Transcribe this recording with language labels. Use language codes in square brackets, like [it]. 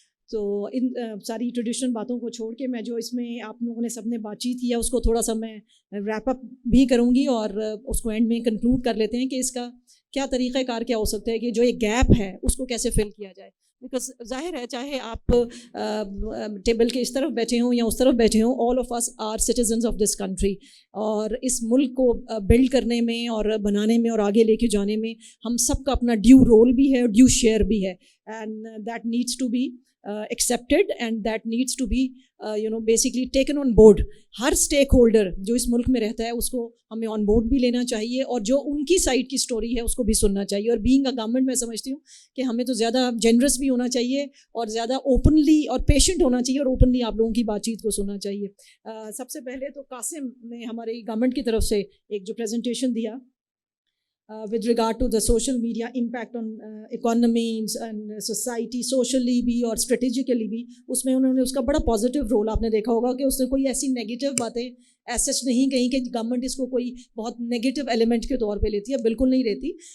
[ur] تو ان ساری ٹریڈیشنل باتوں کو چھوڑ کے میں جو اس میں آپ لوگوں نے سب نے بات چیت کیا اس کو تھوڑا سا میں ریپ اپ بھی کروں گی اور اس کو اینڈ میں کنکلوڈ کر لیتے ہیں کہ اس کا کیا طریقہ کار کیا ہو سکتا ہے کہ جو ایک گیپ ہے اس کو کیسے فل کیا جائے. بیکاز ظاہر ہے چاہے آپ ٹیبل کے اس طرف بیٹھے ہوں یا اس طرف بیٹھے ہوں, [en] All of us are citizens of this country. [ur] اور اس ملک کو بلڈ کرنے میں اور بنانے میں اور آگے لے کے جانے میں ہم سب کا اپنا ڈیو رول بھی ہے اور ڈیو شیئر بھی ہے. [en] And that needs to be accepted and that needs to be basically taken on board. [ur] Hare stake holder جو اس ملک میں رہتا ہے اس کو ہمیں آن بورڈ بھی لینا چاہیے اور جو ان کی سائڈ کی اسٹوری ہے اس کو بھی سننا چاہیے. اور [en] being a [ur] گورنمنٹ میں سمجھتی ہوں کہ ہمیں تو زیادہ جنرس بھی ہونا چاہیے اور زیادہ اوپنلی اور پیشنٹ ہونا چاہیے اور اوپنلی آپ لوگوں کی بات چیت کو سننا چاہیے. سب سے پہلے تو قاسم نے ہماری گورنمنٹ کی طرف سے ایک جو پریزنٹیشن دیا [en] with regard to the social media impact on economies and society, [ur] socially بھی اور strategically بھی, اس میں انہوں نے اس کا بڑا پازیٹیو رول آپ نے دیکھا ہوگا کہ اس نے کوئی ایسی نیگیٹو باتیں ایسچ نہیں کہیں کہ گورنمنٹ اس کو کوئی بہت نیگیٹو ایلیمنٹ کے طور پہ لیتی ہے. بالکل نہیں لیتی.